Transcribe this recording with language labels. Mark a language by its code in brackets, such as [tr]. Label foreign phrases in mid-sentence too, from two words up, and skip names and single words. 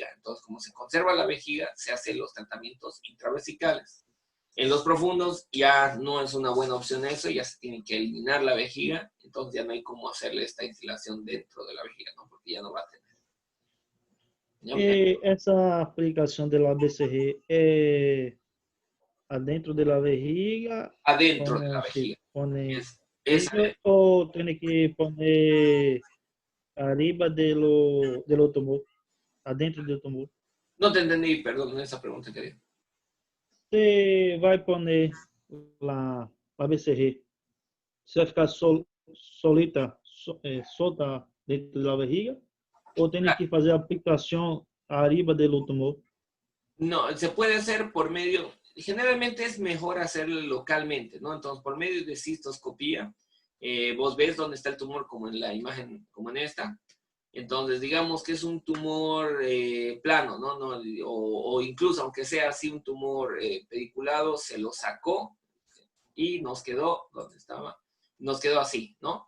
[es] Entonces, como se conserva la vejiga, se hacen los tratamientos intravesicales. En los profundos ya no es una buena opción eso, ya se tiene que eliminar la vejiga, entonces ya no hay cómo hacerle esta instilación dentro de la vejiga, ¿no? Porque ya no va a tener. ¿No? [pt] Essa aplicação de la BCG é [es] adentro de la vejiga, Adentro de la como se vejiga. pone Es [pt] isso, ou tem que [es] poner arriba de lo tumor, [pt] adentro do tumor? [es] no te entendí, perdón, esa pregunta que di. [pt] Você vai [es] poner la BCG, [pt] você vai ficar solita, solta dentro da barriga, ou tem que fazer a aplicação arriba do tumor? [es] No, se puede hacer por medio, generalmente es mejor hacerlo localmente, ¿no? Entonces, por medio de cistoscopía, vos ves dónde está el tumor, como en la imagen, como en esta. Entonces, digamos que es un tumor plano, ¿no? No o, incluso, aunque sea así un tumor pediculado, se lo sacó y nos quedó donde estaba, nos quedó así, ¿no?